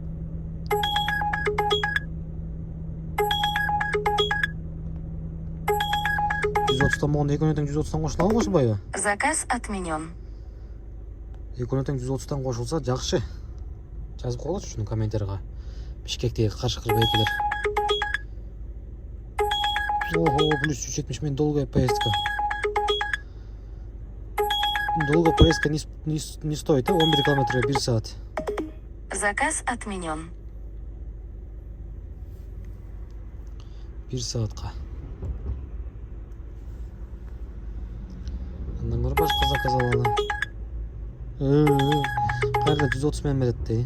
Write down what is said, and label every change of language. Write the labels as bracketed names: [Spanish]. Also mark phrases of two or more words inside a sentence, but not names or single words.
[Kyrgyz] Могон экөөнө 130-тан кошулабы, кошулбайбы? [Russian] Заказ отменен. [Kyrgyz] Экөөнө 130-тан кошулса жакшы. Жазып койгулачы ушуну комментарийга. Бишкектеги каршы-кыргыз байкелер. Ого, [Russian] плюс 170 000 долгая поездка. Долгая поездка не стоит, 11 километра 1 саат. Заказ отменен. [Kyrgyz] 1 саатка. Андан башка заказ алалы. Кайда 130 мен берет дей.